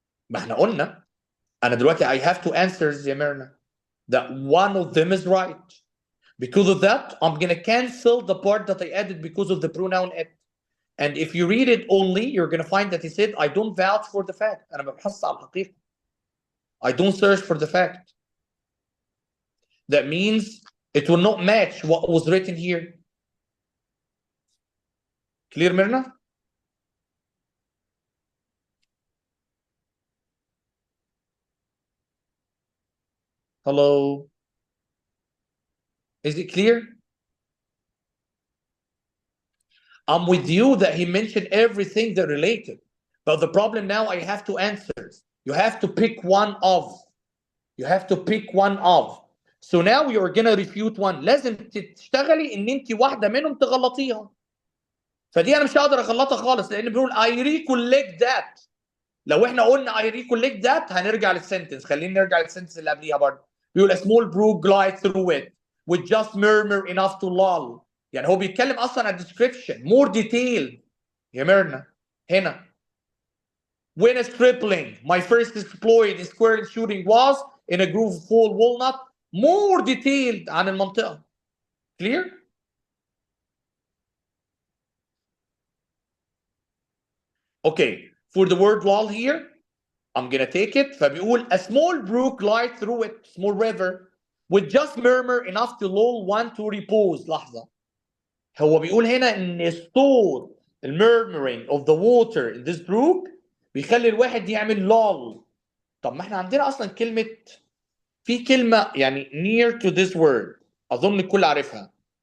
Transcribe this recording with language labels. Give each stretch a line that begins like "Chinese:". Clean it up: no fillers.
Arabic: ما احنا قلنا انا دلوقتي
English: I have two answers
Arabic: يا ميرنا.
English: That one of them is right. Because of that, I'm gonna cancel the part that I added because of the pronoun it. And if you read it only, you're gonna find that he said I don't vouch for the fact.
Arabic: انا ما ببحثش على الحقيقة.
English: I don't search for the fact. That means it will not match what was written here. Clear, Myrna? Hello? Is it clear? I'm with you that he mentioned everything that related. But the problem now, I have two answers. You have to pick one of. You have to pick one of. So now you're gonna refute one.
Arabic: لازم تشتغلي ان انت واحده منهم تغلطيها. فدي انا مش هقدر اغلطها خالص لان بنقول
English: I recollect that.
Arabic: لو احنا قلنا I recollect that هنرجع للسنتنس. خلينا نرجع للسنتنس اللي قبليها برضه.
English: بيقول a small brook glides through it with just murmur enough to lull.
Arabic: يعني هو بيتكلم اصلا عن
English: description more detailed
Arabic: يا ميرنا هنا.
English: When a stripling, my first exploit in squirrel shooting was in a grove full walnut. More detailed
Arabic: عن المنطقة.
English: Clear? Okay, for the word lull here, I'm gonna take it. فبيقول a small brook lies through it, small river, with just murmur enough to lull one to repose.
Arabic: لحظة. هو بيقول هنا ان الصوت
English: murmuring of the water in this brook
Arabic: بيخلي الواحد يعمل lull. طب ما احنا عندنا اصلا في كلمة يعني
English: near to this word
Arabic: اظن الكل عارفها.